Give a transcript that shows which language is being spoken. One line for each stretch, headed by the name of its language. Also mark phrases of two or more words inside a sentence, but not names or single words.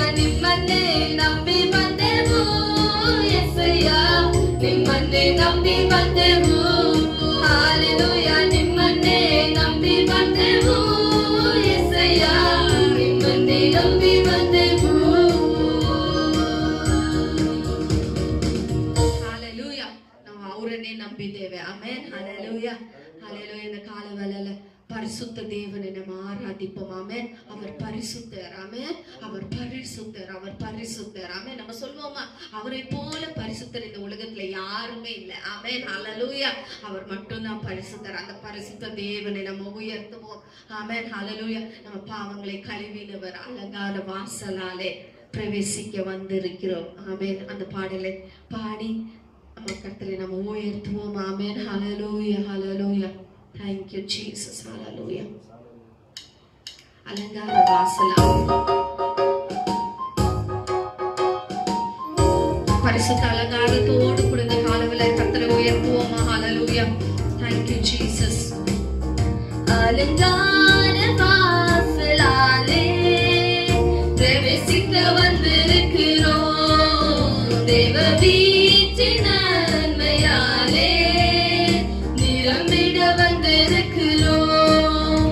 Kannada: ನಿಮ್ಮನ್ನೇ ನಂಬಿ ಬಂದೆವು ಯೆಸಯ್ಯ, ನಿಮ್ಮನ್ನೇ ನಂಬಿ ಬಂದೆವು. ಹಲ್ಲೆಲೂಯಾ. ನಿಮ್ಮನ್ನೇ ನಂಬಿ ಬಂದೆವು ಯೆಸಯ್ಯ, ನಿಮ್ಮನ್ನೇ ನಂಬಿ ಬಂದೆವು. ஹalleluya. ನಾವು ಅವರನ್ನೇ ನಂಬಿದ್ದೇವೆ. ಆಮೆನ್.
Tamil: ஹalleluya. ஹalleluya. இந்த காலவேளையில பரிசுத்த தேவனை நம்ம ஆராதிப்போம். ஆமென். அவர் பரிசுத்தர். ஆமென். அவர் பரிசுத்தர், அவர் பரிசுத்தர். ஆமென். நம்ம சொல்வோமா, அவரை போல பரிசுத்தர் இந்த உலகத்துல யாருமே இல்லை. ஆமென். ஹalleluya. அவர் மட்டும்தான் பரிசுத்தர். அந்த பரிசுத்த தேவனை நம்ம உயர்த்துவோம். ஆமென். ஹalleluya. நம்ம பாவங்களை கழுவினவர் அலங்கார வாசலாலே பிரவேசிக்க வந்திருக்கிறோம். ஆமென். அந்த பாடலை பாடி நம்ம கர்த்தரை நம்ம உயர்த்துவோம். ஆமென். ஹalleluya. ஹalleluya.
English: Thank you Jesus. Hallelujah.
Tamil: அலங்கார வாசலாலே பரிசுத்த அலங்காரத்தோடு கூட இந்த காலவேளை கர்த்தரை உயர்த்துவோமா. ஹalleluya.
English: Thank you Jesus.
Tamil: அலங்கார வாசலாலே பிரவேசிக்க வந்திருக்கிறோம். தேவ வீட்டின் நன்மையாலே நிரம்பிட வந்திருக்கிறோம்.